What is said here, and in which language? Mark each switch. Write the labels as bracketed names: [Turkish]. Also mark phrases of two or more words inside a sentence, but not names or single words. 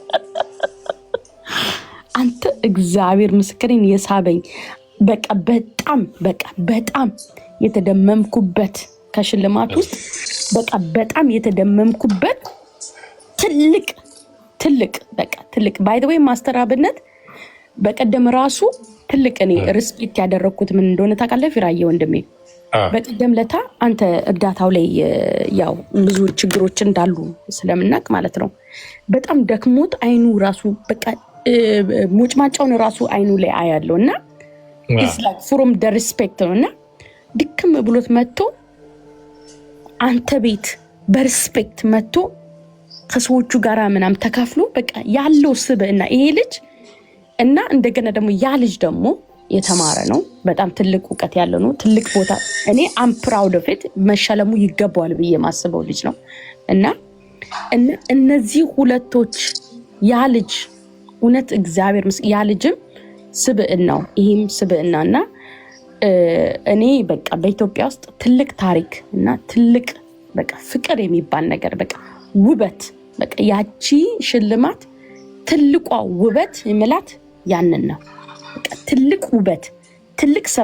[Amharic] አንተ እግዚአብሔር ምስክሬን የሳበኝ በጣም የተደመምኩበት ከሽልማት ውስጥ በጣም የተደመምኩበት ትልቅ [English] by the way [Amharic] ማስተራብነት በቀደም ራሱ ትልቅ እኔ ሪስፔክት ያደረኩት ምን እንደሆነ ታውቃለህ ፊራዬ ወንድሜ? በቀደም ለታ አንተ እርዳታው ላይ ያው ብዙ ችግሮች እንዳሉ ስለምናቅ ማለት ነው በጣም ደክሞት አይኑ ራሱ በቃ ሙጭማጫውን ራሱ አይኑ ላይ አያለው እና [English] it's like from the respect [Amharic] ነውና ድክም ብሎት መጥቶ አንተ ቤት በሪስፔክት መጥቶ ከሰዎቹ ጋራ ምናም ተካፍሎ በቃ ያለው ስብዕና ይሄ ልጅ እና እንደገና ደግሞ ያ ልጅ ደግሞ የተማረ ነው በጣም ትልቅ ዕውቀት ያለው ነው ትልቅ ቦታ እኔ [English] am proud of it [Amharic] መሸለሙ ይገባዋል ብዬ ማስበው ልጅ ነው እና እነዚህ ሁለቶች ያ ልጅ እውነት እግዚአብሔር ያ ልጅም ስብዕናው ይሄም ስብዕናና እኔ በቃ በኢትዮጵያ ውስጥ ትልቅ ታሪክ እና ትልቅ በቃ ፍቅር የሚባል ነገር በቃ ውበት በቃ ያቺ ሽልማት ትልቋ ውበት ይመላት ያንን ነው በቃ ትልቅ ውበት ትልቅ ስራ